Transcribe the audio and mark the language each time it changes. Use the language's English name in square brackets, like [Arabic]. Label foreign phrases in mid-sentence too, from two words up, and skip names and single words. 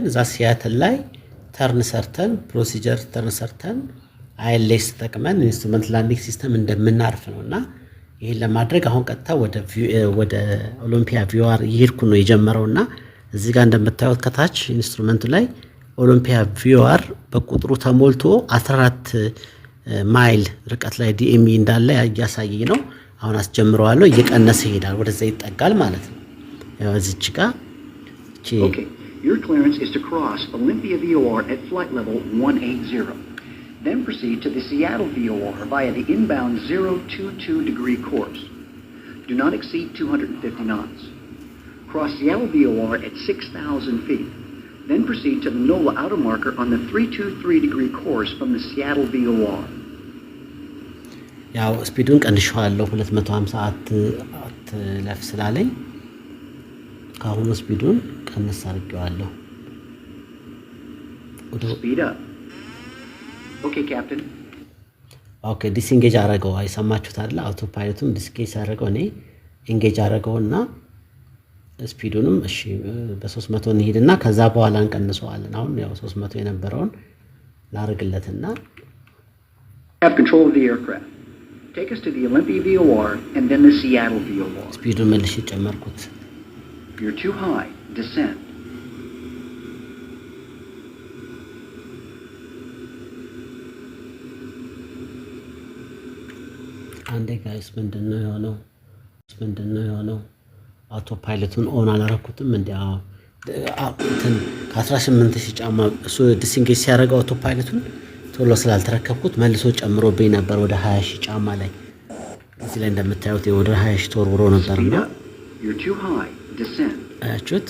[Amharic] እዛ ሲያትል ላይ ተርን ሰርተን [English] procedure turn [Amharic] ሰርተን አይኤልኤስ ተጠቅመን [English] instrument landing system [Amharic] እንደምናርፍ ነውና ይሄን ለማድረግ አሁን ቀጥታ ወደ ኦሎምፒያ ቪኦአር እየሄድኩ ነው የጀመረውና እዚህ ጋር እንደምታዩት ከታች ኢንስትሩመንቱ ላይ ኦሎምፒያ ቪኦአር በቁጥሩ ተሞልቶ 14 ማይል ርቀት ላይ ዲኤምኢ እንዳለ ያሳየኝ ነው። አሁን አስጀምረዋለሁ። እየቀነሰ ይሄዳል፣ ወደዛ ይጠጋል ማለት ነው። ያው እዚች ጋር [English] Okay, your clearance is to cross Olympia VOR at flight level 180. Then proceed to the Seattle VOR via the inbound 022 degree course. Do not exceed 250 knots. Cross Seattle VOR at 6,000 feet. Then proceed to the NOLA outer marker on the 323 degree course from the Seattle VOR. [Amharic] ያው ስፒዱን ቀንሼዋለሁ 250 አትለፍ ስላለኝ ከአሁኑ ስፒዱን ቀንስ አድርጌዋለሁ። [English] Speed up. Okay, Captain. okay disengage [Amharic] አደረገው። አይሰማችሁት አይደል? አውቶ ፓይለቱም ዲስኢንጌጅ አደረገው። እኔ ኢንጌጅ አደረገውና ስፒዱንም እሺ በ300 እንሂድና ከዛ በኋላ እንቀንሰዋለን። አሁን ያው 300 የነበረውን ላርግለትና [English] Have control of the aircraft. Take us to the Olympia VOR and then the Seattle VOR. [Amharic] ስፒዱን መልሼ ጨመርኩት። [English] You're too high. Descend. [Amharic] አንዴ ጋይስ ምንድነው የሆነው? አውቶ ፓይለቱን ኦን አላረኩትም። እንትን ከ18000 ጫማ እሱ ዲስኢንጌጅ ሲያደርገው አውቶ ፓይለቱን ቶሎ ስላልተረከብኩት መልሶ ጨምሮብኝ ነበር ወደ 20000 ጫማ ላይ። እዚህ ላይ እንደምታዩት ወደ 20000 ተወርውሮ ነበርና አያችሁት?